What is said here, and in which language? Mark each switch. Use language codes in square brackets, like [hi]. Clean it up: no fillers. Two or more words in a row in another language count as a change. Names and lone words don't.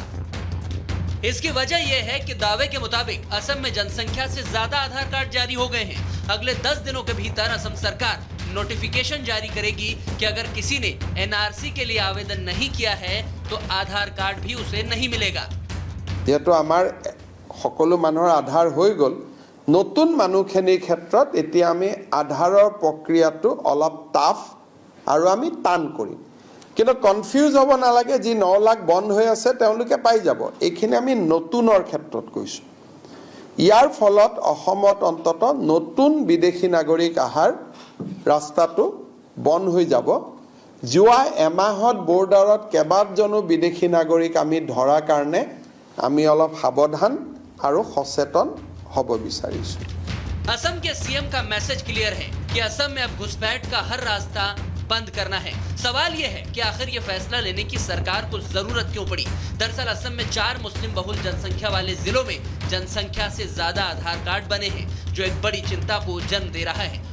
[hi] इसकी वजह यह है कि दावे के मुताबिक असम में जनसंख्या से ज्यादा आधार कार्ड जारी हो गए हैं। अगले 10 दिनों के भीतर असम सरकार नोटिफिकेशन जारी करेगी कि अगर किसी ने एनआरसी के लिए आवेदन नहीं किया है तो आधार कार्ड भी उसे नहीं मिलेगा। [as] এয়া তো আমাৰ সকলো মানুহৰ আধাৰ হৈ গ'ল, নতুন মানুহখিনিৰ ক্ষেত্ৰত এতিয়া আমি আধাৰৰ প্ৰক্ৰিয়াটো অলপ টাফ আৰু আমি টান কৰিম। কিন্তু কনফিউজ হ'ব নালাগে, যি 9 লাখ বন্ধ হৈ আছে তেওঁলোকে পাই যাব। এইখিনি আমি নতুনৰ ক্ষেত্ৰত কৈছোঁ। ইয়াৰ ফলত অসমত অন্তত নতুন বিদেশী নাগৰিক আহাৰ ৰাস্তাটো বন্ধ হৈ যাব। যোৱা এমাহত বৰ্ডাৰত কেইবাজনো বিদেশী নাগৰিক আমি ধৰাৰ কাৰণে আমি অলপ সাৱধান আৰু সচেতন হ'ব বিচাৰিছোঁ। [hi] असम के सीएम का मैसेज क्लियर है कि असम में अब घुसपैठ का हर रास्ता बंद करना है। सवाल यह है कि आखिर यह फैसला लेने की सरकार को जरूरत क्यों पड़ी। दरअसल असम में 4 मुस्लिम बहुल जनसंख्या वाले जिलों में जनसंख्या से ज्यादा आधार कार्ड बने हैं, जो एक बड़ी चिंता को जन्म दे रहा है।